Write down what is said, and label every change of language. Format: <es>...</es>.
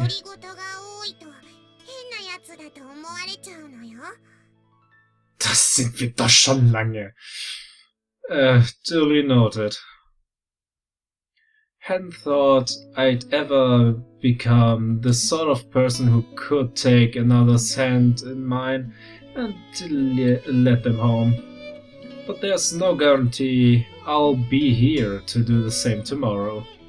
<ja>独り言が多いと変なやつだと思われちゃうのよ。</ja> <de>Das sind wir doch schon lange.</de> <en>Duly noted. Hadn't thought I'd ever become the sort of person who could take another's hand in mine and let them home. But there's no guarantee I'll be here to do the same tomorrow.</en>